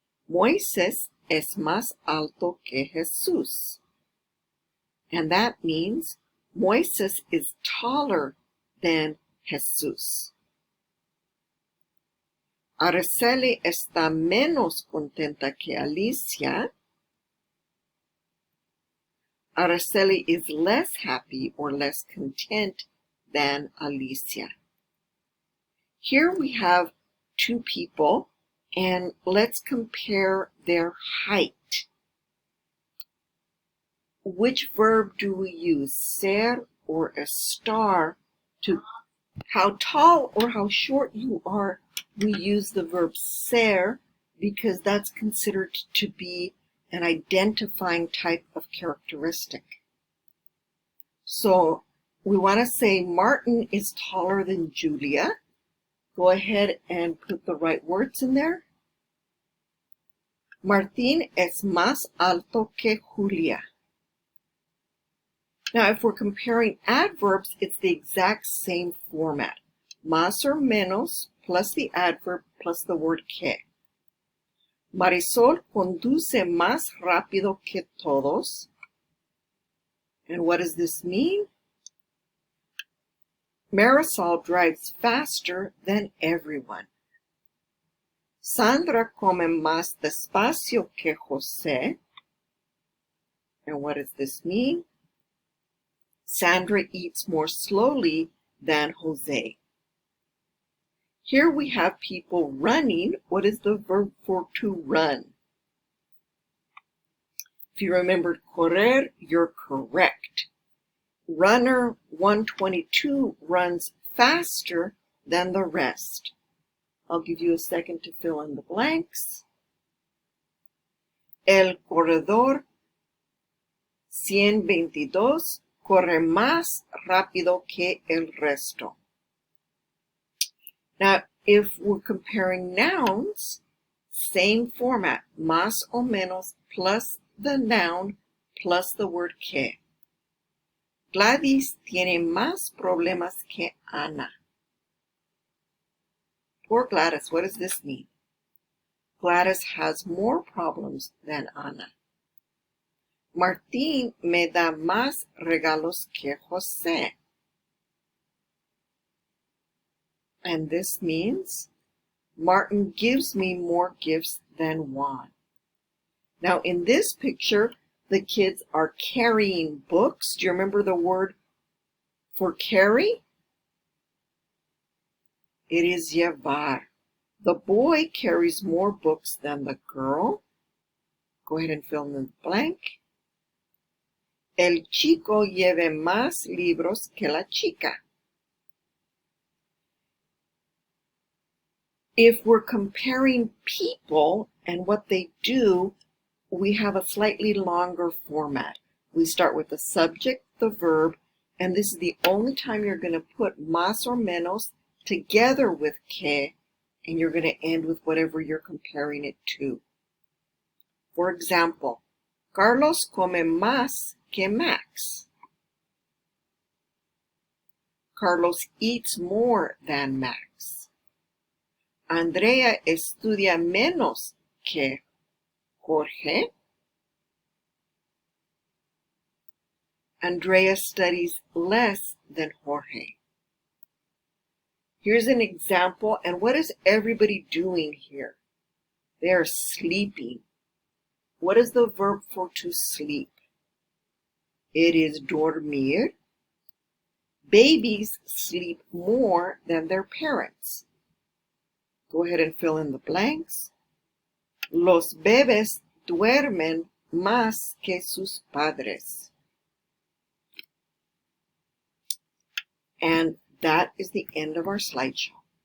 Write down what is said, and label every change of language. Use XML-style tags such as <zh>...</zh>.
<es>Moisés es más alto que Jesús.</es> <en>And that means Moisés is taller than Jesús.</en> <es>Araceli está menos contenta que Alicia.</es> <en>Araceli is less happy or less content than Alicia. Here we have two people, and let's compare their height. Which verb do we use, ser or estar? To how tall or how short you are, we use the verb ser because that's considered to be an identifying type of characteristic. So we want to say Martin is taller than Julia. Go ahead and put the right words in there.</en> <es>Martín es más alto que Julia.</es> <en>Now, if we're comparing adverbs, it's the exact same format. Más or menos plus the adverb plus the word que.</en> <es>Marisol conduce más rápido que todos.</es> <en>And what does this mean? Marisol drives faster than everyone.</en> <es>Sandra come más despacio que José.</es> <en>And what does this mean? Sandra eats more slowly than Jose. Here we have people running. What is the verb for to run? If you remembered correr, you're correct. Runner 122 runs faster than the rest. I'll give you a second to fill in the blanks.</en> <es>El corredor 122 corre más rápido que el resto.</es> <en>Now, if we're comparing nouns, same format, más o menos plus the noun plus the word que.</en> <es>Gladys tiene más problemas que Ana.</es> <en>Poor Gladys, what does this mean? Gladys has more problems than Ana.</en> <es>Martín me da más regalos que José.</es> <en>And this means Martin gives me more gifts than Juan. Now in this picture, the kids are carrying books. Do you remember the word for carry? It is llevar. The boy carries more books than the girl. Go ahead and fill in the blank.</en> <es>El chico lleva más libros que la chica.</es> <en>If we're comparing people and what they do, we have a slightly longer format. We start with the subject, the verb, and this is the only time you're going to put más or menos together with que, and you're going to end with whatever you're comparing it to. For example,</en> <es>Carlos come más que Max.</es> <en>Carlos eats more than Max.</en> <es>Andrea estudia menos que Jorge.</es> <en>Andrea studies less than Jorge. Here's an example, and what is everybody doing here? They are sleeping. What is the verb for to sleep? It is dormir. Babies sleep more than their parents. Go ahead and fill in the blanks.</en> <es>Los bebés duermen más que sus padres.</es> <en>And that is the end of our slideshow.</en>